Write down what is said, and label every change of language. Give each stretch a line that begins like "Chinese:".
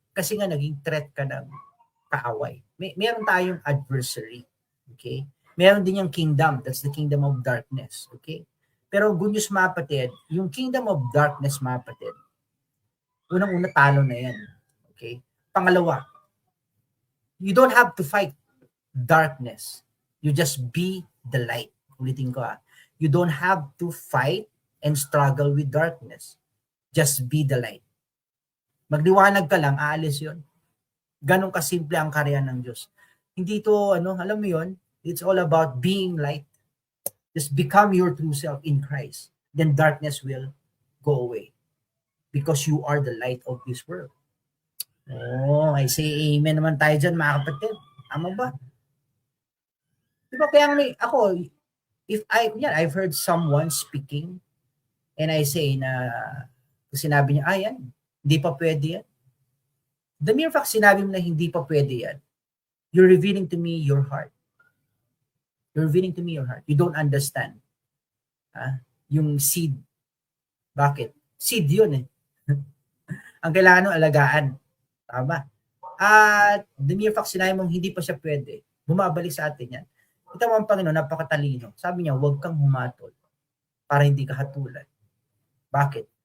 Filipino: Kasi nga naging threat ka ng kaaway. Meron tayong adversary. Okay? Meron din yung kingdom.
English: That's the kingdom of darkness. Okay?
Filipino: Pero
English: good news,
Filipino: mga kapatid, yung
English: kingdom of darkness,
Filipino: mga kapatid, unang-una talo na yan.
English: Okay?
Filipino: Pangalawa,
English: you don't have to fight darkness. You just be the light.
Filipino: Ulitin ko
English: you don't have to fight and struggle with darkness. Just be the light.
Filipino: Magliwanag ka lang, aalis yun. Ganun kasimple ang karya ng Diyos. Hindi to, alam mo yun,
English: it's all about being light. Just become your true self in Christ. Then darkness will go away. Because you are the light of this world. Oh, I say amen
Filipino: naman tayo dyan, mga kapatid. Tama ba? Diba kaya ako,
English: I've heard someone speaking and I say
Filipino: na sinabi niya, yan, hindi pa pwede yan.
English: The mere fact
Filipino: sinabi mo na hindi pa pwede yan,
English: you're revealing to me your heart. You're revealing to me your heart. You don't understand.
Filipino: Yung
English: seed.
Filipino: Bakit? Seed yun Ang kailangan ng alagaan. Tama.
English: At the mere fact
Filipino: sinabi mong hindi pa siya pwede, bumabalik sa atin yan. Ito ang Panginoon, napakatalino. Sabi niya, huwag kang humatol para hindi ka hatulan. Bakit?